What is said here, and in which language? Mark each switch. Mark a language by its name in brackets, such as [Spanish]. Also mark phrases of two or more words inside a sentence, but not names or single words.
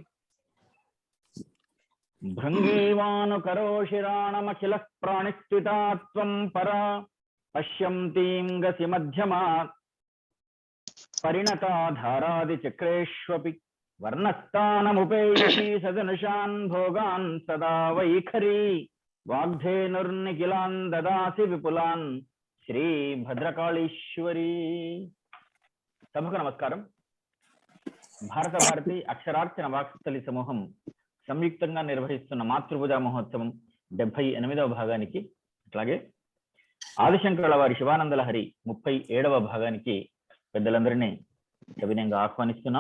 [Sanskrit] भृङ्गीवानुकरोशिराणमखिलः प्राणिस्त्विता त्वं परा पश्यन्तीं गसि मध्यमात् परिणता धारादिचक्रेष्वपि वर्णस्थानमुपेयसी सदनुषान् भोगान् सदा वैखरी वाग्धेनुर्निखिलान् ददासि विपुलान् श्री भद्रकाळीश्वरी। [Telugu] సభకు నమస్కారం। భారత భారతి అక్షరార్చన వాక్స్థలి సమూహం సంయుక్తంగా నిర్వహిస్తున్న మాతృపూజా మహోత్సవం 78వ భాగానికి, అట్లాగే ఆదిశంకరుల వారి శివానంద లహరి 37వ భాగానికి పెద్దలందరినీ సవినయంగా ఆహ్వానిస్తున్నాం।